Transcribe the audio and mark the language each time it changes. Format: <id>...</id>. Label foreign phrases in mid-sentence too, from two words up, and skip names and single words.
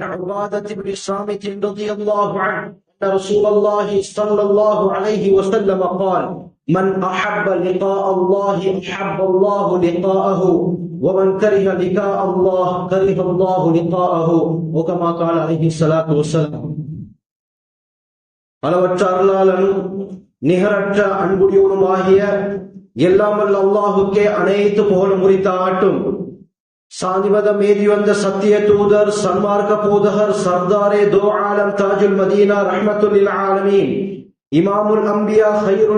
<ar>عبادة بن صامت رضي الله عنه أن رسول الله صلى الله عليه وسلم قال من أحب لقاء الله أحب الله لقاءه ومن كره لقاء الله كره الله لقاءه وكما قال عليه الصلاة والسلام</ar> <ta>அளவற்ற அருளாளனும் நிகரற்ற அன்புடையவனுமாகிய எல்லாம் வல்ல அல்லாஹுக்கே அனைத்து புகழும் உரித்தாகட்டும். சாந்திமதம் மீறி வந்த சத்திய தூதர் சன்மார்க்க போதகர்</ta> <ur>سردارِ دو عالم</ur> <ar>تاج المدينة رحمة للعالمين إمام الأنبياء</ar> <ta>ஹைருல்</ta>